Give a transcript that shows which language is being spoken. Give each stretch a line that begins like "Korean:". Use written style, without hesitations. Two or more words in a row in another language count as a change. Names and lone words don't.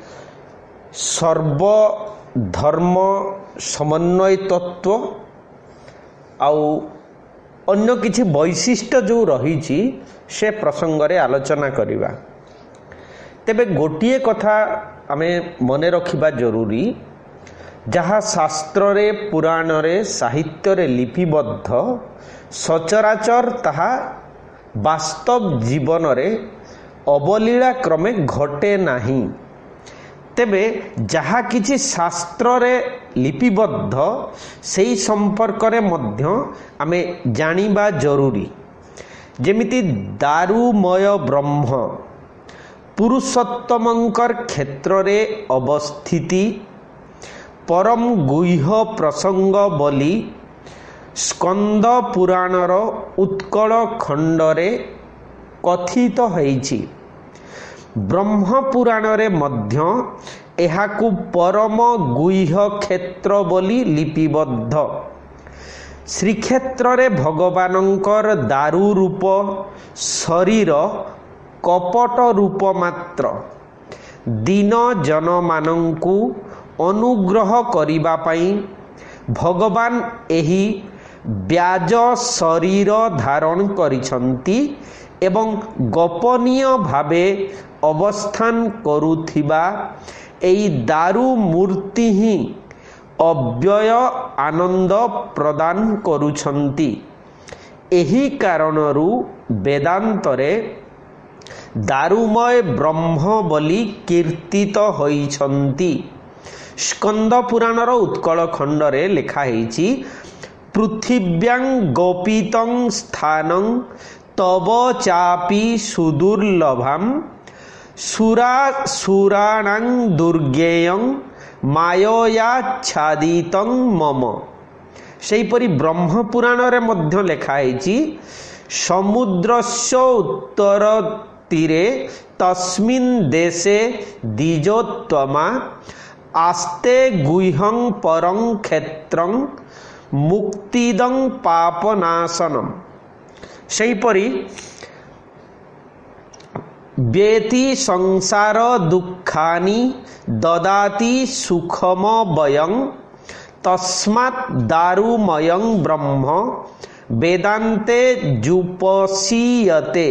Odia: ସର୍ବଧର୍ମ ସମନ୍ୱୟ ତତ୍ତ୍ୱ ଆଉ ଅନ୍ୟ କିଛି ବୈଶିଷ୍ଟ୍ୟ ଜୋ ରହି ସେ ପ୍ରସଙ୍ଗ ରେ ଆଲୋଚନା କରିବା। ତେବେ ଗୋଟିଏ କଥା ଆମେ ମନେ ରଖିବା ଜରୁରୀ, ଯାହା ଶାସ୍ତ୍ର ରେ ପୁରାଣ ରେ ସାହିତ୍ୟ ରେ ଲିପିବଦ୍ଧ ସଚରାଚର ତାହା ବାସ୍ତବ ଜୀବନ ରେ ଅବଲୀଳା କ୍ରମେ ଘଟେ ନାହିଁ। ତେବେ ଯାହା କିଛି ଶାସ୍ତ୍ର ରେ ଲିପିବଦ୍ଧ ସେଇ ସମ୍ପର୍କ ରେ ମଧ୍ୟ ଆମେ ଜାଣିବା ଜରୁରୀ। ଯେମିତି ଦାରୁମୟ ବ୍ରହ୍ମ ପୁରୁଷୋତ୍ତମଙ୍କର କ୍ଷେତ୍ର ରେ ଅବସ୍ଥିତି ପରମ ଗୁହ୍ୟ ପ୍ରସଙ୍ଗ ବୋଲି ସ୍କନ୍ଦ ପୁରାଣର ଉତ୍କଳ ଖଣ୍ଡ ରେ କଥିତ ହୋଇଛି। ବ୍ରହ୍ମ ପୁରାଣ ରେ ମଧ୍ୟ ଏହାକୁ ପରମ ଗୁହ୍ୟ କ୍ଷେତ୍ର ବୋଲି ଲିପିବଦ୍ଧ। ଶ୍ରୀକ୍ଷେତ୍ର ରେ ଭଗବାନଙ୍କର ଦାରୁ ରୂପ ଶରୀର କପଟ ରୂପ ମାତ୍ର ଦୀନ ଜନ ମାନଙ୍କୁ ଅନୁଗ୍ରହ କରିବା ପାଇଁ ଭଗବାନ ଏହି ବ୍ୟାଜ ଶରୀର ଧାରଣ କରିଛନ୍ତି ଏବଂ ଗୋପନୀୟ ଭାବେ ଅବସ୍ଥାନ କରୁଥିବା ଏଇ ଦାରୁ ମୂର୍ତ୍ତି ହିଁ ଅବ୍ୟୟ ଆନନ୍ଦ ପ୍ରଦାନ କରୁଛନ୍ତି। ଏହି କାରଣରୁ ବେଦାନ୍ତରେ ଦାରୁମୟ ବ୍ରହ୍ମ ବୋଲି କୀର୍ତ୍ତିତ ହୋଇଛନ୍ତି। ସ୍କନ୍ଦ ପୁରାଣର ଉତ୍କଳ ଖଣ୍ଡ ରେ ଲେଖା ହେଛି,
Sanskrit: पृथिव्यां गोपितं स्थानं तव चापि सुदुर्लभम सुराणां दुर्गेयं माययाच्छादितं मम।
Odia: ସେହିପରି ବ୍ରହ୍ମ ପୁରାଣ ରେ ମଧ୍ୟ ଲେଖା ହେଛି,
Sanskrit: समुद्रस्य उत्तर तीरे तस्मिन् देशे द्विजोत्तमा आस्ते गुह्यं परं क्षेत्रं मुक्तिदं पापनाशनम्। सेहीपरि व्येति संसार दुःखानि ददाति सुखम वयं तस्मात् दारुमयं ब्रह्म वेदान्ते जुपसीयते।